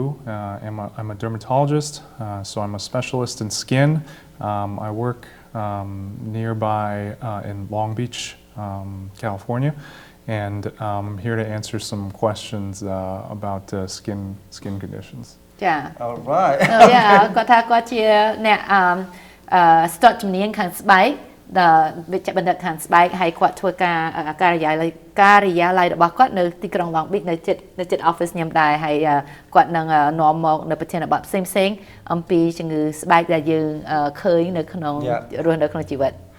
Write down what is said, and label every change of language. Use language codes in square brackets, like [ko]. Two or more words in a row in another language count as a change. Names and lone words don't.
[en] I'm a dermatologist, so I'm a specialist in skin. I work nearby in Long Beach, California, and I'm here to answer some questions about skin conditions. Yeah. All right. So yeah, [km] គាត់ថាគាត់ជាអ្នកស្ទាត់ជំនាញខាងស្បែកវិជ្ជបណ្ឌិតខាងស្បែកហើយគាត់ធ្វើការការិយាល័យរបស់គាត់នៅទីក្រុង Long Beach នៅជិត office ខ្ញុំដែរហើយគាត់នឹងនាំមកនៅប្រធានបទផ្សេងៗអំពីជំងឺស្បែកដែលយើងឃើញនៅក្នុងរស់នៅក្នុងជីវិត